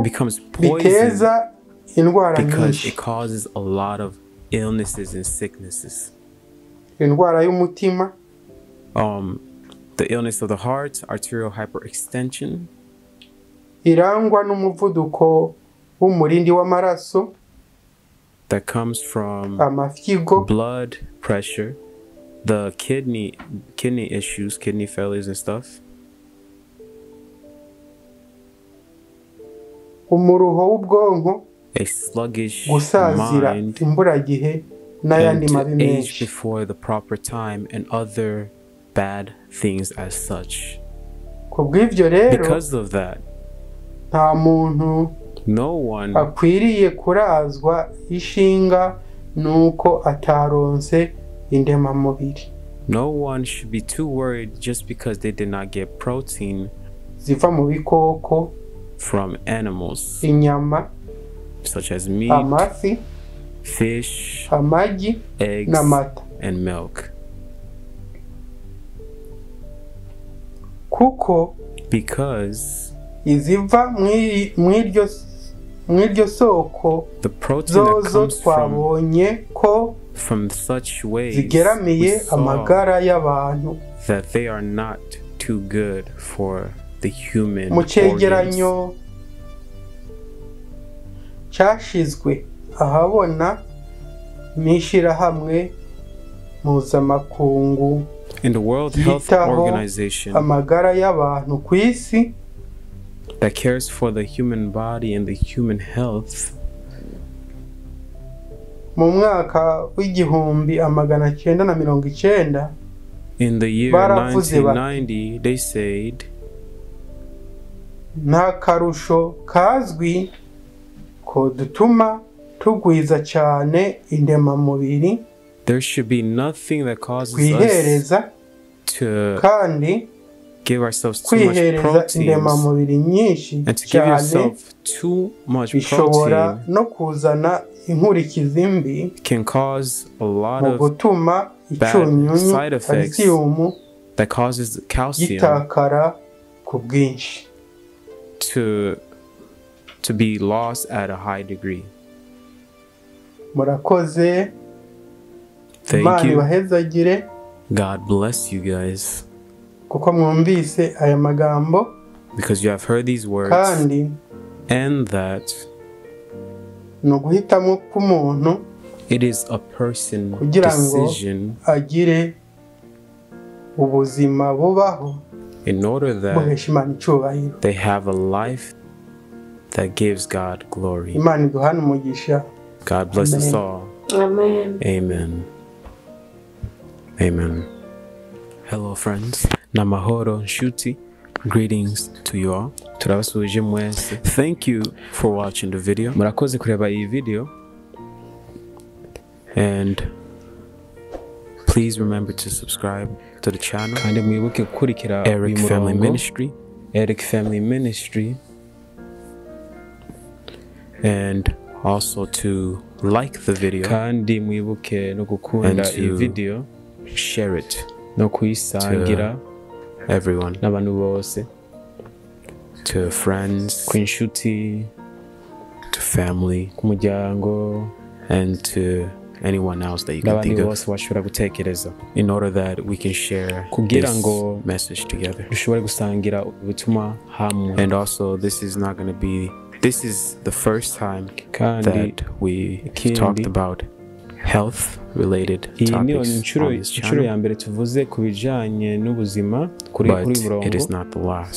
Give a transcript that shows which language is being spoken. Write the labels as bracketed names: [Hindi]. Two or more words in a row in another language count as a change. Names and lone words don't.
[English] poison [Rundi] biteza indwara [English] because [Rundi] nyinshi, [English] it causes a lot of illnesses and sicknesses. [Rundi] indwara y'umutima, [English] The illness of the heart, arterial hyperextension, [Rundi] irangwa n'umuvuduko w'umurindi w'amaraso, [English] that comes from [Rundi] amafyigo, [English] blood pressure, the kidney issues, kidney failures and stuff, [Rundi] umuruho w'ubwonko, [English] a sluggish [Rundi] gusazira [English] mind, [Rundi] imburagihe n'ayandi [English] and [Rundi] mabi [English] to age [Rundi] menshi. [English] before the proper time, and other bad things as such. [Rundi] Kubw'ivyo rero, [English] Because of that, [Rundi] nta muntu [English] no one [Rundi] akwiriye kurazwa ishinga nuko ataronse indemamubiri. [English] No one should be too worried just because they did not get protein [Rundi] ziva mu bikoko, [English] from animals, [Rundi] inyama, [English] such as meat, [Rundi] amafi, [English] fish, [Rundi] amagi, [English] eggs, [Rundi] n'amata. [English] and milk. [Rundi] Kuko [English] Because [Rundi] iziva mw'iryo soko [English] the protein that [Rundi] zozo [English] comes [Rundi] twabonye ko [English] from such ways [Rundi] zigeramiye amagara y'abantu. [English] that they are not too good for the human [Rundi] Mu cegeranyo [English] organs. [Rundi] cyashizwe ahabona n'ishirahamwe mpuzamakungu [English] In the World Health [Rundi] yitaho [English] Organization [Rundi] amagara y'abantu ku isi, [English] that cares for the human body and the human health, [Rundi] mu mwaka w'igihumbi amagana cyenda na mirongo icyenda, [English] in the year [Rundi] baravuze [English] 1990, they said [Rundi] nta karusho kazwi ko dutuma tugwiza cyane indemamubiri, [English] there should be nothing that causes us [Rundi] kwihereza [English] to [Rundi] kandi [English] give ourselves too much [Rundi] kwihereza [English] proteins [Rundi] indemamubiri nyinshi [English] and to give [Rundi] cyane [English] yourself too much [Rundi] bishobora [English] protein [Rundi] no kuzana inkurikizi mbi [English] can cause a lot [Rundi] mu [English] of [Rundi] gutuma [English] bad [Rundi] icyunyunyu [English] side effects calcium that causes calcium [Rundi] gitakara ku bwinshi. [English] to be lost at a high degree. [Rundi] Murakoze, [English] Thank [Rundi] Imana [English] you. [Rundi] ibahezagire [English] God bless you guys [Rundi] kuko mwumvise aya magambo, [English] because you have heard these words, [Rundi] kandi [English] and that [Rundi] ni uguhitamo k'umuntu [English] it is a person [Rundi] kugira ngo [English] decision [Rundi] agire ubuzima bubaho [English] in order that [Rundi] buhesha Imana icyubahiro. [English] they have a life that gives God glory. [Rundi] Imana iduhane umugisha. [English] God bless us Amen. all. Amen. Amen. Amen. Hello friends. [Rundi] Namahoro Nshuti. [English] Greetings to you all. [Rundi] Turabasuje mwese. [English] Thank you for watching the video. [Rundi] Murakoze kureba iyi video. [English] And please remember to subscribe to the channel. [Rundi] Kandi mwibuke gukurikira Eric Family Ministry. Eric Family Ministry. [English] And also to like the video. [Rundi] Kandi mwibuke no gukunda iyi video. [English] Share it. [Rundi] No kuyisangira everyone. N'abantu bose. [English] To friends, kw'inshuti, to family, [Rundi] ku muryango, [English] and to anyone else that you can think of, in order that we can share this message together. And also, this is not going to be, this is the first time that we talked about health related topics on this channel, but it is not the last.